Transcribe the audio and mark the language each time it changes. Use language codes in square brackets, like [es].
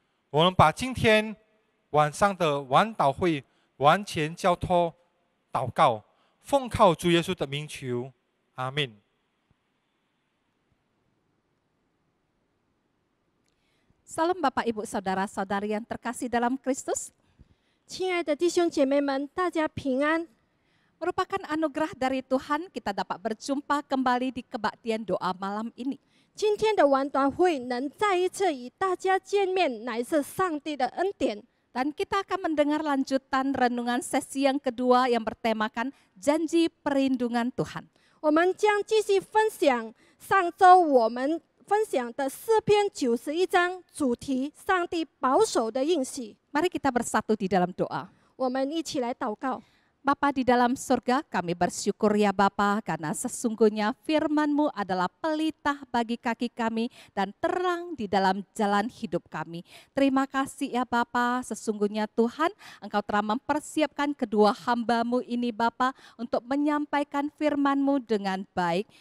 [zh] 我们把今天晚上的晚祷会完全交托祷告，奉靠主耶稣的名求，阿们。 [id] Salam Bapak Ibu Saudara-saudari yang terkasih dalam Kristus. [zh] 亲爱的弟兄姐妹们，大家平安。 [id] Merupakan anugerah dari Tuhan kita dapat berjumpa kembali di kebaktian doa malam ini. [zh] 今天的晚祷会能再一次与大家见面，乃是上帝的恩典。 [id] Dan kita akan mendengar lanjutan renungan sesi yang kedua yang bertemakan janji perlindungan Tuhan. [zh] 我们将继续分享上周我们分享的诗篇91章，主题上帝保守的应许。 [id] Mari kita bersatu di dalam doa. [zh] 我们一起来祷告。 [id] Bapa di dalam surga, kami bersyukur ya Bapa, karena sesungguhnya firman-Mu adalah pelita bagi kaki kami dan terang di dalam jalan hidup kami. Terima kasih ya Bapa, sesungguhnya Tuhan, Engkau telah mempersiapkan kedua hamba-Mu ini Bapa untuk menyampaikan firman-Mu dengan baik.